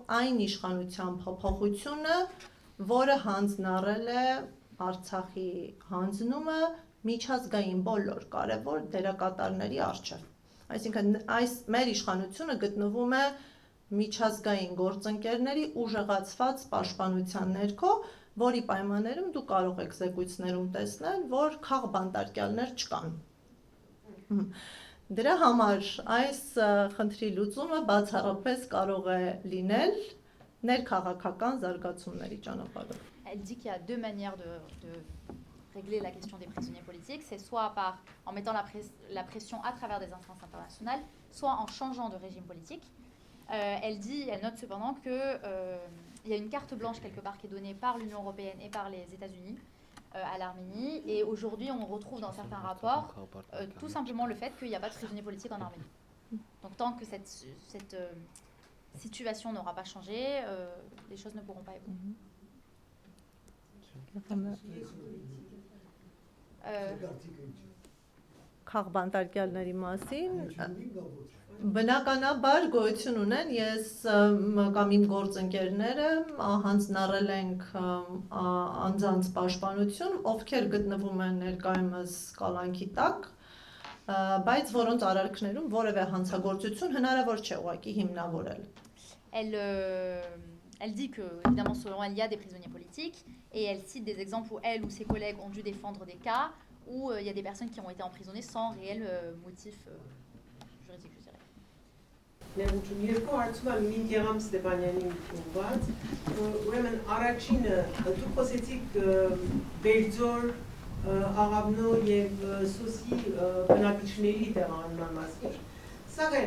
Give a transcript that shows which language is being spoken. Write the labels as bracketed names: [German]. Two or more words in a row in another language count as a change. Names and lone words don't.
[Armenian] այն իշխանության փոփոխությունը, որը հանձնարարել է Արցախի հանձնումը միջազգային բոլոր կարևոր դերակատարների առջև։ Այսինքն այս մեր իշխանությունը գտնվում է միջազգային գործընկերների ուժեղացված պաշտպանության ներքո, որի պայմաններում դու կարող եք զեկույցներում տեսնել, որ քաղբանտարկյալներ չկան։ Դրա համար այս խնդրի լուծումը բացառապես կարող է լինել ներքաղաքական զարգացումների ճանապարհով։ [French] Elle dit qu'il y a deux manières de régler la question des prisonniers politiques, c'est soit en mettant la pression à travers des instances internationales, soit en changeant de régime politique. Elle note cependant qu'il y a une carte blanche quelque part qui est donnée par l'Union européenne et par les États-Unis à l'Arménie. Et aujourd'hui, on retrouve dans certains rapports tout simplement le fait qu'il n'y a pas de prisonniers politiques en Arménie. Donc tant que cette situation n'aura pas changé, les choses ne pourront pas évoluer. [Armenian] Քաղբանտարկյալների մասին բնականաբար գոյություն ունեն, ես կամ իմ գործընկերները հանձնարարել ենք անձանց պաշտպանություն, ովքեր գտնվում են ներկայումս կալանքի տակ, բայց որոնց արարքներում որևէ հանցագործություն հնարավոր չէ ուղղակի հիմնավորել։ [French] Elle dit que, évidemment, selon elle, il y a des prisonniers politiques et elle cite des exemples où elle ou ses collègues ont dû défendre des cas où il y a des personnes qui ont été emprisonnées sans réel motif juridique, je dirais. [Armenian] Ներողություն, երկու հարցում եմ Մին Գեղամ Ստեփանյանին ուղղված, ուրեմն առաջինը դուք խոսեցիք Բերձոր, Աղավնո եւ Սոսի բնակիչների տեղահանման մասին, սակայն